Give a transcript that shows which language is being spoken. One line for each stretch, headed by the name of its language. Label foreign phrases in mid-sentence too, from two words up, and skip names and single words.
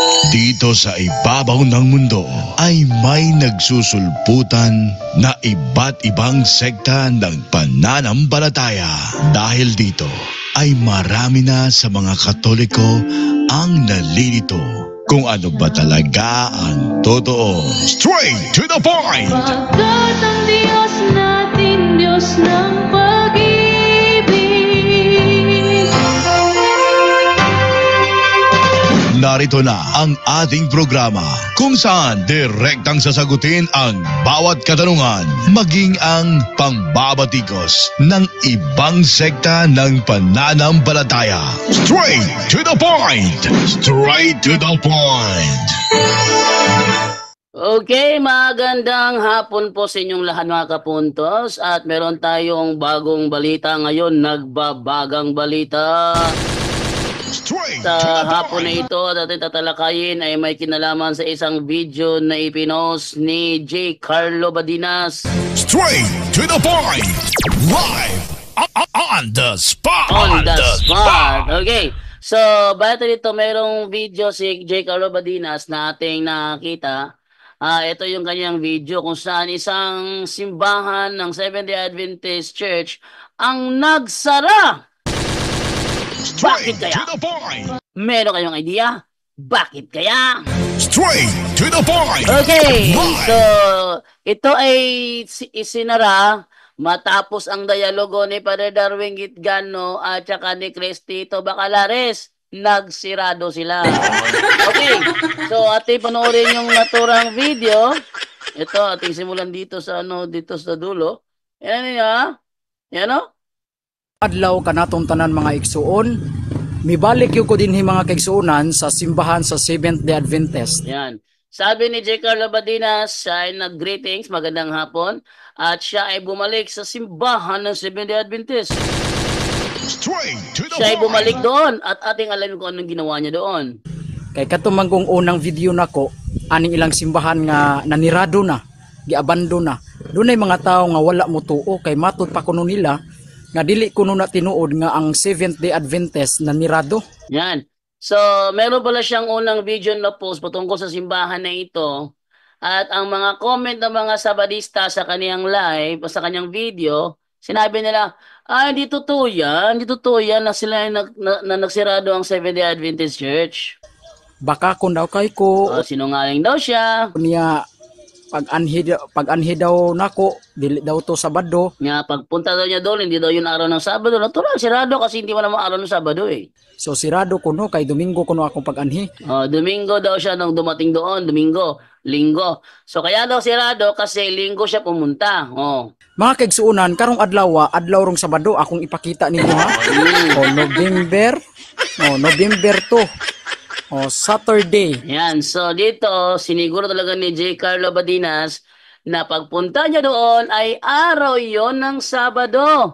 Filipino: Dito sa ibabaw ng mundo ay may nagsusulputan na iba't ibang sekta ng pananampalataya. Dahil dito ay marami na sa mga Katoliko ang nalilito kung ano ba talaga ang totoo.
English: Straight to the point!
Filipino: Pagkat ang Diyos natin, Diyos ng pag-ibig. Narito na ang ating programa kung saan direktang sasagutin ang bawat katanungan, maging ang pangbabatikos ng ibang sekta ng pananampalataya.
English: Straight to the point! Straight to the point!
Filipino: Okay, magandang hapon po sa inyong lahat mga kapuntos at meron tayong bagong balita ngayon, nagbabagang balita. Sa hapon na ito at ating tatalakayin ay may kinalaman sa isang video na ipinost ni J. Carlo Badinas.
English: Straight to the point!
Filipino: Live on the spot!
English: On the spot!
Filipino: Okay, so bata dito mayroong video si J. Carlo Badinas na ating nakita. Ito yung kanyang video kung saan isang simbahan ng
English: Seventh-day Adventist Church
Filipino: ang nagsara. Bakit kaya? Meron kayong idea? Bakit kaya? Straight to the point! Okay, so ito ay isinara matapos ang dialogo ni Father Darwin Gitgano at saka ni Cristito Bacalares. Nagsirado sila. Okay, so ating panoorin yung naturang video. Ito, ating simulan dito sa dito sa dulo. Yan niya. Yan o.
Cebuano: Adlaw kanatong tanan mga igsuon, mibalik yung ko dinhi mga kaigsuonan sa simbahan sa
English: Seventh-day Adventist.
Filipino: Yan. Sabi ni J. Carlo Badinas, siya ay nag-greetings, magandang hapon, at siya ay bumalik sa simbahan ng
English: Seventh-day Adventist.
Filipino: Siya ay bumalik doon at ating alam kung anong ginawa niya doon.
Cebuano: Kay katumang kong unang video nako, aning ilang simbahan nga nanirado na, giabando na. Doon ay mga tao nga wala mo tuo kay matud pa kuno nila nga dili kuno na tinuod nga ang
English: Seventh-day Adventist
Cebuano: na nirado. Yan.
Filipino: So, meron pala siyang unang video na post patungkol sa simbahan na ito. At ang mga comment ng mga Sabadista sa kaniyang live, sa kaniyang video, sinabi nila, hindi totoo yan. Hindi totoo yan na sila na nagsirado ang
English: Seventh-day Adventist Church.
Cebuano: Baka kung daw kay ko,
Filipino: Sinungaling daw siya.
Cebuano: niya pag-anhi daw nako, dili daw to Sabado.
Filipino: Nga, pagpunta daw niya doon, hindi daw yun araw ng Sabado. Natural, sirado kasi hindi mo naman araw ng Sabado eh.
Cebuano: So sirado kuno kay Domingo kuno akong pag-anhi.
Filipino: Domingo daw siya nung dumating doon. Domingo, Linggo. So kaya daw sirado kasi Linggo siya pumunta.
Cebuano: Mga kaigsuonan, karong adlaw rong Sabado akong ipakita ninyo ha.
English: November 2. Saturday.
Filipino: Yan. So dito, siniguro talaga ni J. Carlo Badinas na pagpunta niya doon ay araw yon ng Sabado.